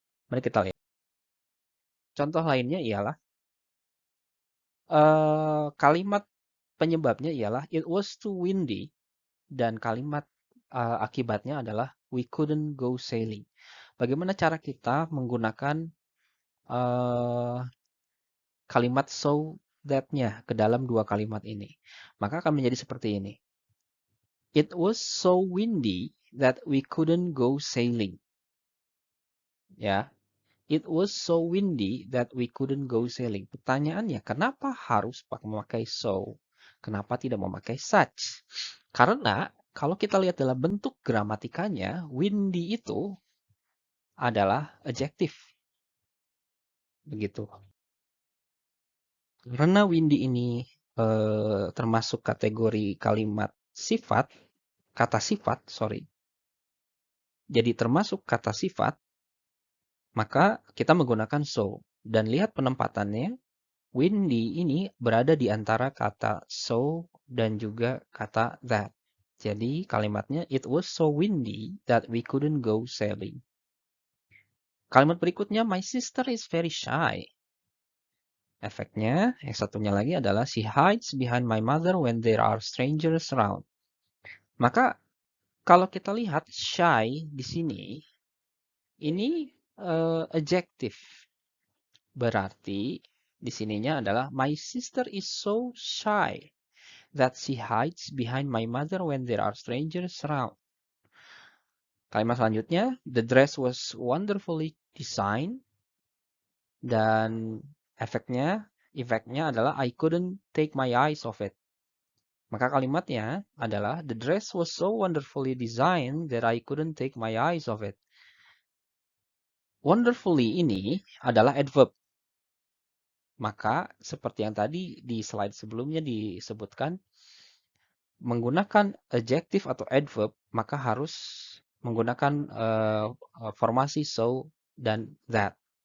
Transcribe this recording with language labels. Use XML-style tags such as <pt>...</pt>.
<id>Mari kita lihat. Contoh lainnya ialah kalimat penyebabnya ialah</id> <en>it was too windy</en> <id>dan kalimat akibatnya adalah</id> <en>we couldn't go sailing.</en> <id>Bagaimana cara kita menggunakan kalimat so that-nya ke dalam dua kalimat ini? Maka akan menjadi seperti ini.</id> <en>It was so windy that we couldn't go sailing. Ya, it was so windy that we couldn't go sailing.</en> <id>Pertanyaannya, kenapa harus memakai so? Kenapa tidak memakai such? Karena kalau kita lihat dalam bentuk gramatikanya, windy itu adalah adjektif. Begitu. Karena windy ini termasuk kategori kalimat sifat, kata sifat, sorry. Jadi termasuk kata sifat, maka kita menggunakan so. Dan lihat penempatannya, windy ini berada di antara kata so dan juga kata that. Jadi kalimatnya,</id> <en>it was so windy that we couldn't go sailing.</en> <id>Kalimat berikutnya,</id> <en>my sister is very shy.</en> <id>Efeknya, yang satunya lagi adalah</id> <en>she hides behind my mother when there are strangers around.</en> <id>Maka kalau kita lihat shy di sini, ini adjektif. Berarti di sininya adalah</id> <en>my sister is so shy that she hides behind my mother when there are strangers around.</en> <id>Kalimat selanjutnya,</id> <en>the dress was wonderfully designed.</en> <id>Dan efeknya adalah</id> <en>I couldn't take my eyes off it.</en> <id>Maka kalimatnya adalah</id> <en>the dress was so wonderfully designed that I couldn't take my eyes off it.</en> <id>Wonderfully ini adalah adverb. Maka seperti yang tadi di slide sebelumnya disebutkan, menggunakan adjektif atau adverb, maka harus menggunakan formasi so dan that.</id>